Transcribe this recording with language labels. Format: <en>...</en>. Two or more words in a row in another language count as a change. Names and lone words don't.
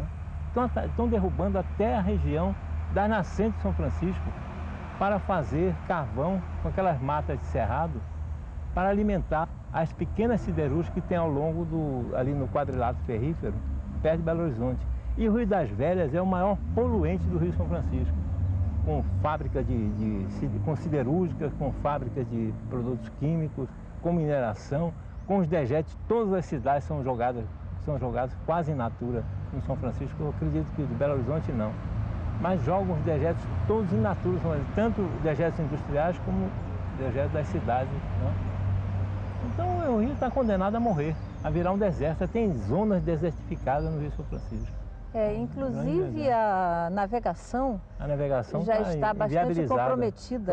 <pt>Estão derrubando até a região das nascentes de São Francisco, para fazer carvão com aquelas matas de cerrado para alimentar as pequenas siderúrgicas que tem ao longo ali no quadrilátero ferrífero, perto de Belo Horizonte. E o Rio das Velhas é o maior poluente do Rio São Francisco, com fábrica com siderúrgicas, com fábricas de produtos químicos, com mineração, com os dejetos. Todas as cidades são jogadas quase</pt> <la>in natura</la> <pt>no São Francisco. Eu acredito que de Belo Horizonte não. Mas jogam os dejetos todos</pt> <la>in natura,</la> <pt>tanto dejetos industriais como dejetos das cidades, né? Então o rio está condenado a morrer, a virar um deserto. Tem zonas desertificadas no Rio São Francisco. Inclusive a navegação já está bastante comprometida.</pt>